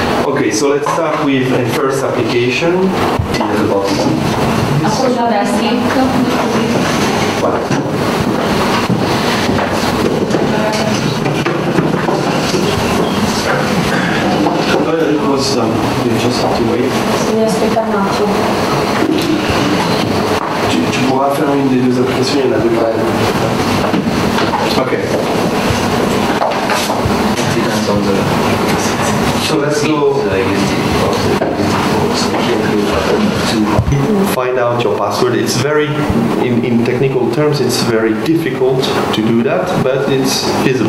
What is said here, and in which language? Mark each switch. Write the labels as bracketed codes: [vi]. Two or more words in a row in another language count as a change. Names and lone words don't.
[en] Okay, so let's start with a first application. [it] Appoggiare [en] a stick. It was done. You just have to wait. [it] Devi aspettare un attimo. [fr] Tu pourras faire une des deux applications, il y en a deux pareilles. [en] Ok. So let's go find out your password. It's very, in technical terms, it's very difficult to do that, but it's feasible.